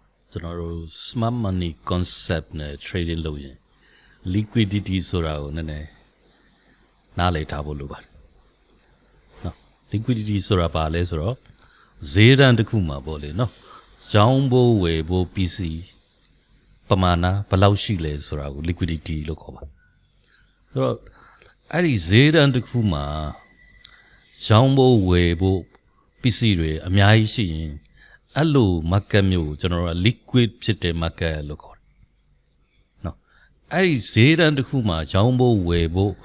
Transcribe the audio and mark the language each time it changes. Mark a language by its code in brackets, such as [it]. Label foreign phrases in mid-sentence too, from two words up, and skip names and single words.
[my] ကျွန်တော်တို့ [en] smart money concept [my] နဲ့ trading လုပ်ရင် liquidity ဆိုတာကိုနည်းနည်းနားလည်ထားဖို့လိုပါတယ်နော် liquidity ဆိုတာဘာလဲဆို တော့ဈေးတန်းတစ်ခုမှာပေါ့လေနော်ရောင်းဖို့ဝယ်ဖို့ PC ပမာဏဘယ်လောက်ရှိလဲဆိုတာကို liquidity လို့ခေါ်ပါဆိုတော့အဲ့ဒီဈေးတန်းတစ်ခုမှာရောင်းဖို့ဝယ်ဖို့ PC တွေအများကြီးရှိရင်အဲ့လို market မျိုးကိုကျွန်တော်တို့ liquid ဖြစ်တဲ့ market လို့ခေါ်တယ်နော်အဲ့ဒီဈေးတန်းတစ်ခုမှာရောင်းဖို့ဝယ်ဖို့